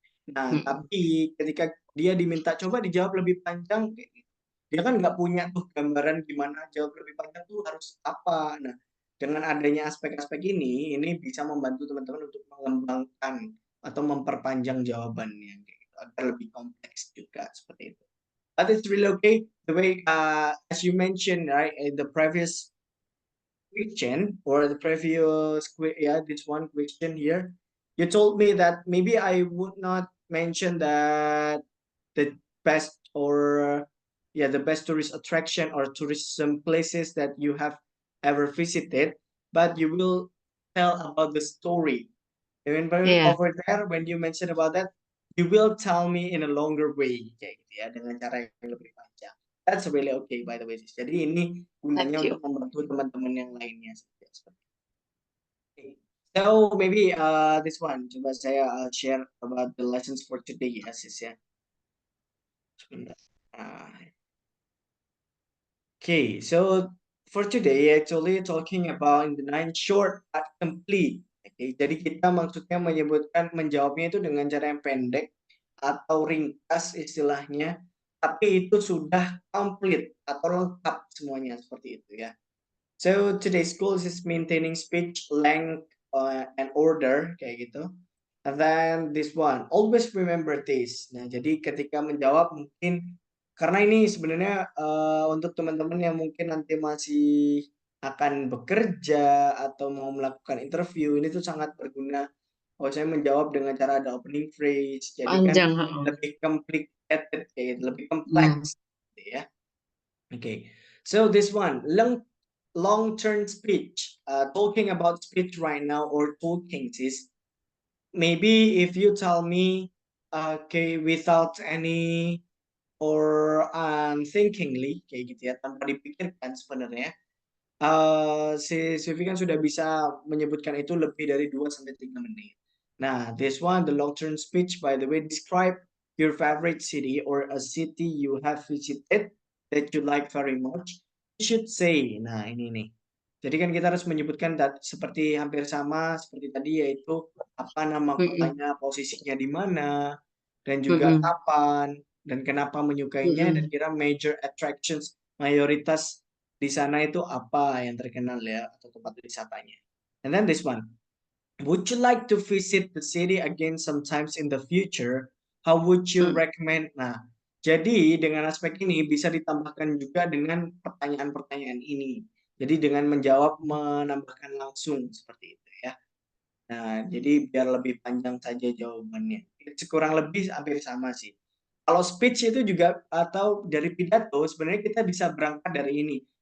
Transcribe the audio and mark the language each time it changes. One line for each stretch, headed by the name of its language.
Indonesian: Nah, tapi ketika dia diminta coba dijawab lebih panjang, kayak gitu. Dia kan nggak punya tuh gambaran gimana jawab lebih panjang tuh harus apa. Nah, dengan adanya aspek-aspek ini bisa membantu teman-teman untuk mengembangkan atau memperpanjang jawabannya, kayak gitu, agar lebih kompleks juga seperti itu.
English: But it's really okay the way as you mentioned, right, in the previous question or the previous this one question here, you told me that maybe I would not mention that the best or the best tourist attraction or tourism places that you have ever visited, but you will tell about the story. And Yeah. over there, when you mention about that, you will tell me in a longer way,
Indonesian: kayak gitu ya, dengan cara yang lebih panjang.
English: That's really okay, by the way.
Indonesian: Jadi ini
English: Thank
Indonesian: gunanya
English: you.
Indonesian: untuk membantu teman-teman yang lainnya.
English: Okay. So maybe this one,
Indonesian: coba saya
English: share about the lessons for today
Indonesian: ya, sis ya. Sebentar.
English: Okay, so for today actually talking about in the nine short but complete.
Indonesian: Oke, jadi kita maksudnya menyebutkan menjawabnya itu dengan cara yang pendek atau ringkas istilahnya, tapi itu sudah komplit atau lengkap semuanya seperti itu ya.
English: So today's goals is maintaining speech length and order
Indonesian: kayak gitu.
English: And then this one, always remember this.
Indonesian: Nah, jadi ketika menjawab mungkin karena ini sebenarnya untuk teman-teman yang mungkin nanti masih akan bekerja atau mau melakukan interview, ini tuh sangat berguna kalau saya menjawab dengan cara ada opening phrase. Jadi kan Panjang. lebih complicated, kayak gitu, lebih Hmm. kompleks gitu ya.
English: Okay, so this one, long-term speech. Talking about speech right now or talking is maybe if you tell me, okay, without any or unthinkingly,
Indonesian: kayak gitu ya, tanpa dipikirkan sebenarnya, si Silvi kan sudah bisa menyebutkan itu lebih dari 2 sampai 3 menit.
English: Nah, this one, the long-term speech, by the way, describe your favorite city or a city you have visited that you like very much. You should say,
Indonesian: nah ini nih. Jadi kan kita harus menyebutkan seperti hampir sama seperti tadi, yaitu apa nama kotanya, posisinya di mana, dan juga kapan, dan kenapa menyukainya, dan kira major attractions, mayoritas di sana itu apa yang terkenal ya, atau tempat wisatanya.
English: And then this one, would you like to visit the city again sometimes in the future? How would you recommend?
Indonesian: Nah, jadi dengan aspek ini bisa ditambahkan juga dengan pertanyaan-pertanyaan ini. Jadi dengan menjawab menambahkan langsung seperti itu ya. Nah, jadi biar lebih panjang saja jawabannya. Kurang lebih hampir sama sih. Kalau speech itu juga atau dari pidato sebenarnya kita bisa berangkat dari ini.